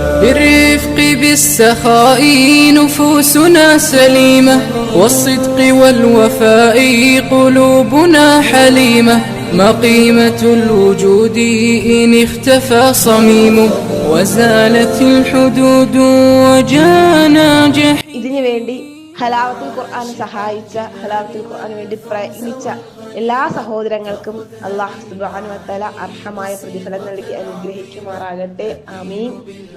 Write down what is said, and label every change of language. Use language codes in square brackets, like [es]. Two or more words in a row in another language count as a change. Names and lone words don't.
[ar] بالرفق بالسخاء نفوسنا سليمة والصدق والوفاء قلوبنا حليمة ما قيمة الوجود إن اختفى صميمه وزالت الحدود وجانا جحيم. [ml] ഇതിനു വേണ്ടി ഹലാവത്തുൽ ഖുർആൻ സഹായിച്ച, ഹലാവത്തുൽ ഖുർആന് വേണ്ടി പ്രയത്നിച്ച എല്ലാ സഹോദരങ്ങൾക്കും അല്ലാഹു [ar] سبحانه وتعالى [ml] അർഹമായ പ്രതിഫലം നൽകി അനുഗ്രഹിക്കുമാറാകട്ടെ. ആമീൻ.